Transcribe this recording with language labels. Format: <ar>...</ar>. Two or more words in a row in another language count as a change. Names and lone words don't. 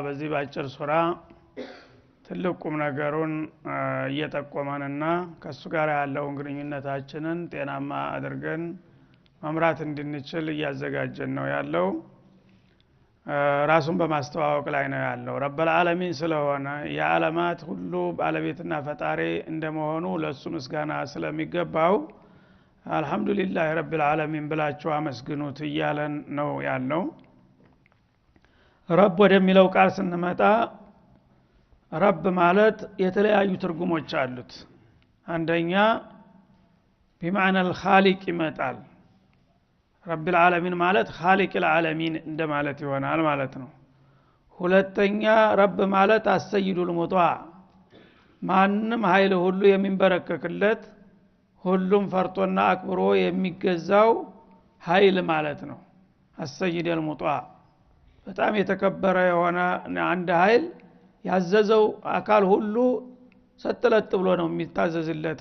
<am>በዚህ ባጭር ሱራ ትልቁም ነገሩን እየተቆመንና ከሱ ጋር ያለውን ግንኙነታችንን ጤናማ አድርገን መምራት እንድንችል እያዘጋጀን ነው ያለው ራሱን በማስተዋወቅ ላይ ነው ያለው</am> <ar>رب العالمين</ar> <am>ስለሆነ የዓለማት ሁሉ ባለቤትና ፈጣሪ እንደመሆኑ ለሱ ምስጋና ስለሚገባው</am> <ar>الحمد لله رب العالمين</ar> <am>ብላችሁ አመስግኑት እያለን ነው ያለው ረብ ወደሚለው ቃል ስንመጣ ረብ ማለት የተለያዩ ትርጉሞች አሉት አንደኛ</am> <ar>بمعنى الخالق</ar> <am>ይመጣል</am> <ar>رب العالمين</ar> <am>ማለት</am> <ar>خالق العالمين</ar> <am>እንደማለት ይሆናል ማለት ነው ሁለተኛ ረብ ማለት</am> <ar>السيد المطاع</ar> <am>ማንንም ኃይል ሁሉ የሚንበረከክለት ሁሉም ፈርቶና አክብሮ የሚገዛው ኃይል ማለት ነው</am> <ar>السيد المطاع</ar> <am>በጣም የተከበረ የሆነ አንድ ኃይል ያዘዘው አካል ሁሉ ሰጥለጥ ብሎ ነው የሚታዘዝለት</am>